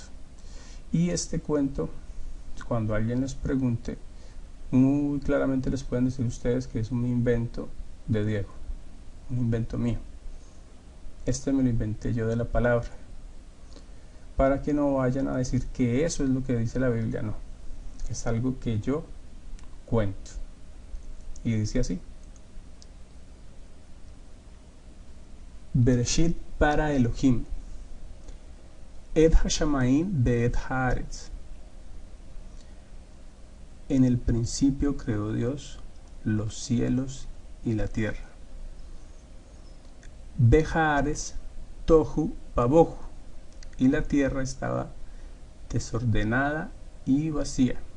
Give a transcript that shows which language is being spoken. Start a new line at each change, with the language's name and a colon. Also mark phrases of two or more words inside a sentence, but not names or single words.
Spanish: Y este cuento, cuando alguien les pregunte, muy claramente les pueden decir ustedes que es un invento de Diego, un invento mío. Este me lo inventé yo de la palabra, para que no vayan a decir que eso es lo que dice la Biblia. No, es algo que yo cuento. Y dice así:
Hebrew: בראשית ברא אלהים את השמים ואת הארץ.
Spanish: En el principio creó Dios los cielos y la tierra.
Hebrew: בהארץ תהו בבהו,
Spanish: y la tierra estaba desordenada y vacía.